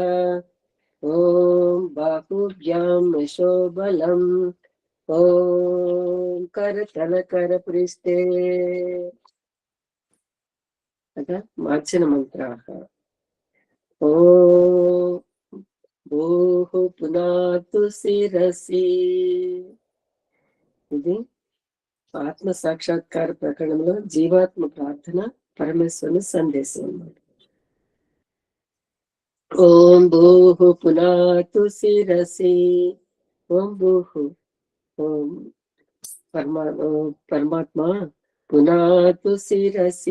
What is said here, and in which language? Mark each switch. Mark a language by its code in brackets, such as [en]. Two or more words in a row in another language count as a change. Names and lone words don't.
[sa] ओम बाहुभ्यां यशोबलम्. ओम करतल करपृष्ठे. अतः मार्जन मंत्राः. ओम भूः पुनातु शिरसि. [te] ఇది ఆత్మ సాక్షాత్కార ప్రకరణంలో జీవాత్మ ప్రార్థన, పరమేశ్వరుని సందేశం అన్నమాట. [sa] ఓం భూః పునాతు శిరసి. ఓం భూః. ఓం పరమాత్మ పునాతు శిరసి.